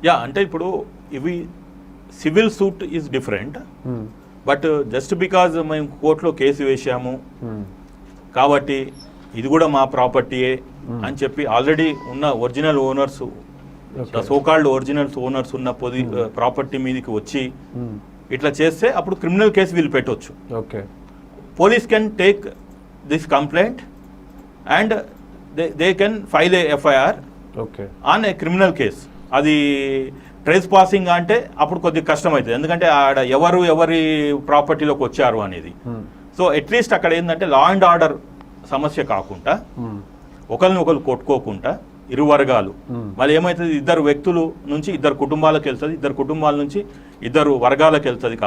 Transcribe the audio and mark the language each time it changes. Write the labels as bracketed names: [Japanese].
[Telugu] అంటే ఇప్పుడు ఇవి [English] civil suit is different, but just because [Telugu] మేము కోర్టులో కేసు వేసాము కాబట్టి ఇది కూడా మా ప్రాపర్టీయే అని చెప్పి ఆల్రెడీ ఉన్న original owners, so called original owners ఉన్న ప్రాపర్టీ మీదకి వచ్చి ఇట్లా చేస్తే అప్పుడు క్రిమినల్ కేసు వీళ్ళు పెట్టవచ్చు. [English] Police can take this complaint and they can file a FIR on a criminal case. [Telugu] అది ట్రేస్ పాసింగ్ అంటే అప్పుడు కొద్దిగా కష్టం అవుతుంది, ఎందుకంటే ఆడ ఎవరి ప్రాపర్టీలోకి వచ్చారు అనేది. సో అట్లీస్ట్ అక్కడ ఏంటంటే లా అండ్ ఆర్డర్ సమస్య కాకుండా ఒకరిని ఒకరు కొట్టుకోకుండా ఇరు వర్గాలు, మళ్ళీ ఏమవుతుంది ఇద్దరు వ్యక్తుల నుంచి ఇద్దరు కుటుంబాలకు వెళ్తుంది, ఇద్దరు కుటుంబాల నుంచి ఇద్దరు వర్గాలకు వెళ్తుంది.